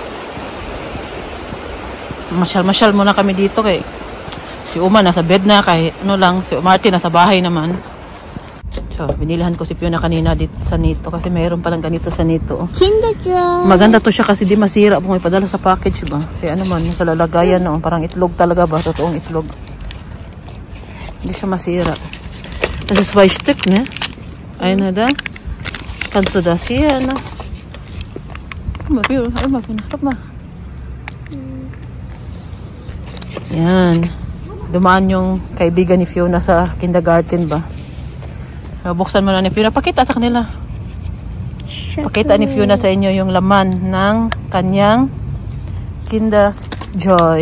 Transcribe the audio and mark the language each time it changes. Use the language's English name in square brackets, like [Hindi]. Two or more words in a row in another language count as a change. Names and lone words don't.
[Filipino] Masyal-masyal muna kami dito kay si Uma nasa bed na, kay ano lang, si Martin nasa bahay naman. So, binilihan ko si Fiona kanina dito sa Nito kasi mayroon palang ganito sa Nito. Kinder Joy. Maganda to siya kasi di masira kung ipadala sa package ba. Kaya naman, sa lalagayan no, parang itlog talaga ba, totoong itlog. Hindi siya masira. [German] Das ist zwei Stück, ne? Eine da. Kannst du das hier, no? [Filipino] Yan. Dumaan yung kaibigan ni Fiona sa kindergarten ba. Buksan mo na ni Fiona. Pakita sa kanila. Pakita ni Fiona sa inyo yung laman ng kanyang Kinder Joy.